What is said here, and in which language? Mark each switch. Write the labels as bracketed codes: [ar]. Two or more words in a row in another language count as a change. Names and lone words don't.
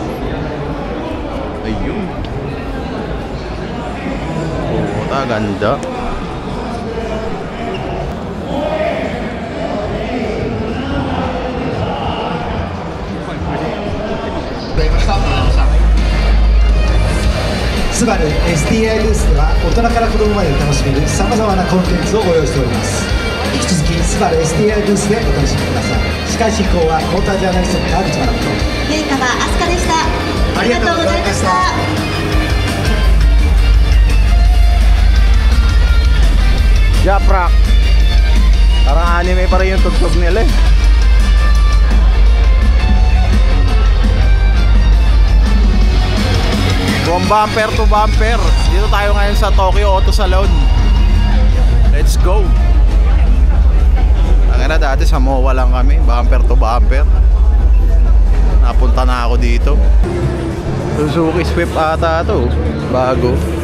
[tl] Ayun. Oh, ganda. [ja] SUBARU STI ブースでは大人から子供まで楽しめるさまざまなコンテンツをご用意しております。引き続きSUBARU STI ブースでお楽しみください。司会進行はモータージャーナリストの川口学とゆいかわあすかでした。ありがとうございました。 Japrak. [tl] Parang anime pa rin yung tugtog nila eh. [en] From bumper to bumper. [tl] Dito tayo ngayon sa Tokyo Auto Salon. [en] Let's go. [tl] Ang ina, dati sa MOA lang kami, [en] bumper to bumper. [tl] Napunta na ako dito. Suzuki Swift ata ito. Bago.